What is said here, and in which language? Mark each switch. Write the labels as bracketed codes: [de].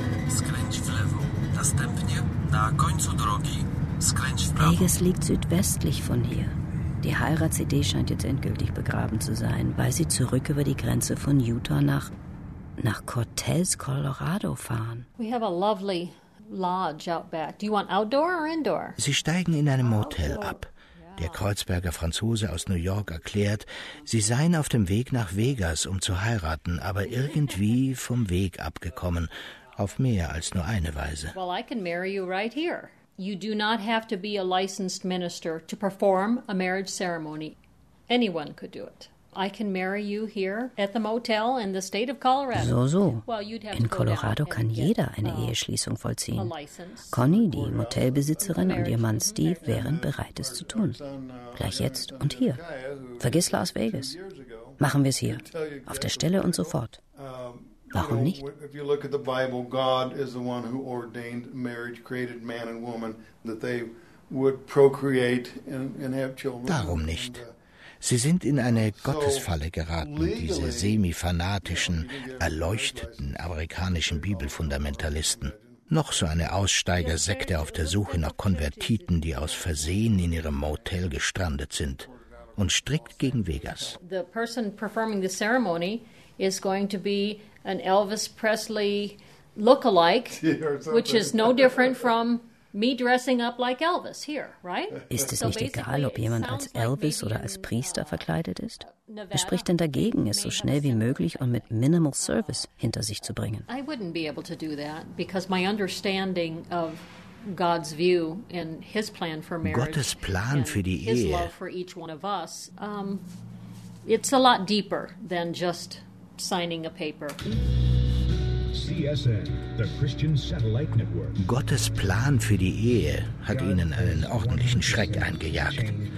[pl] Skręć w lewo, następnie na końcu drogi. [de] Vegas liegt südwestlich von hier. Die Heirats-CD scheint jetzt endgültig begraben zu sein, weil sie zurück über die Grenze von Utah nach Cortez, Colorado fahren. [en] We have a lovely lodge out back. Do you want outdoor or indoor? [de] Sie steigen in einem Motel ab. Der Kreuzberger Franzose aus New York erklärt, sie seien auf dem Weg nach Vegas, um zu heiraten, aber irgendwie vom Weg abgekommen, auf mehr als nur eine Weise. [en] Well, I can marry you right here. You do not have to be a licensed minister to perform a marriage ceremony. Anyone could do it. I can marry you here at the motel in the state of Colorado. [de] So, so. In Colorado kann jeder eine Eheschließung vollziehen. Connie, die Motelbesitzerin, und ihr Mann Steve wären bereit, es zu tun. Gleich jetzt und hier. Vergiss Las Vegas. Machen wir es hier. Auf der Stelle und sofort. Warum nicht? [en] If you look at the Bible, God is the one who ordained marriage, created man and woman, that they would procreate and have children. [de] Darum nicht. Sie sind in eine Gottesfalle geraten, diese semi-fanatischen, erleuchteten amerikanischen Bibelfundamentalisten. Noch so eine Aussteigersekte auf der Suche nach Konvertiten, die aus Versehen in ihrem Motel gestrandet sind. Und strikt gegen Vegas. [en] The person performing the ceremony is going to be an Elvis Presley look-alike, which is no different from me dressing up like Elvis here, right? [de] Ist es nicht egal, ob jemand als Elvis oder als Priester verkleidet ist? Wer spricht denn dagegen, es so schnell wie möglich und mit minimal service hinter sich zu bringen? [en] I wouldn't be able to do that because my understanding of God's view and his plan for marriage, [de] Gottes Plan für die Ehe, [en] his love for each one of us, it's a lot deeper than just signing a paper. CSN, the Christian Satellite Network. [de] Gottes Plan für die Ehe hat ihnen einen ordentlichen Schreck eingejagt.